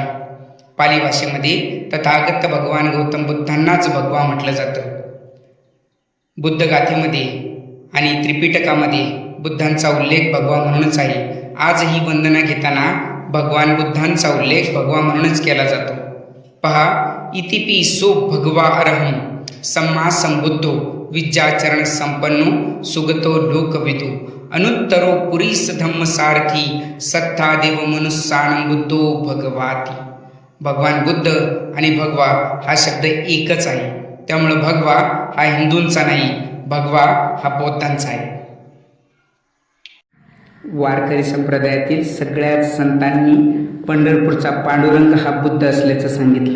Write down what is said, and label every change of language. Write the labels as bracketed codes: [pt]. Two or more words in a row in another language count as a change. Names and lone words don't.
[mr] पाली भाषेमध्ये तथागत भगवान गौतम बुद्धांनाच भगवा म्हटलं जातं. बुद्धगाथेमध्ये आणि त्रिपिटकामध्ये बुद्धांचा उल्लेख भगवा म्हणूनच आहे. आजही वंदना घेताना भगवान बुद्धांचा उल्लेख भगवा म्हणूनच केला जातो. [pi] पहा, इतिपि सो भगवा अरहम सम्मा संबुद्धो विद्याचरण संपन्नो सुगतो लोकविदु अनुत्तरो पुरीस धम्म सारथी सत्ता देव मनुष्यानं बुद्धो भगवाती. [mr] भगवान बुद्ध आणि भगवा हा शब्द एकच आहे. त्यामुळं भगवा हा हिंदूंचा नाही, भगवा हा बौद्धांचा आहे. वारकरी संप्रदायातील सगळ्याच संतांनी पंढरपूरचा पांडुरंग हा बुद्ध असल्याचं सांगितले.